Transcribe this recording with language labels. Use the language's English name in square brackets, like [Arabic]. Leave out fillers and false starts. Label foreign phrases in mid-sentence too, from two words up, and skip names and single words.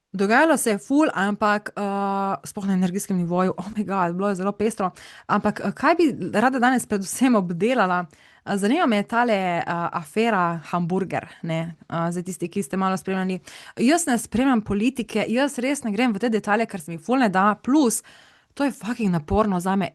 [Slovenian] Dogajalo se je ful, ampak sploh na energijskem nivoju, [English] oh my god, [Slovenian] bilo je zelo pestro. Ampak kaj bi rada danes predvsem obdelala? Zanima me tale afera Hamburger, ne, za tisti, ki ste malo spremljali. Jaz ne spremljam politike, jaz res ne grem v te detalje, ker se mi ful ne da, plus to je fucking naporno za me.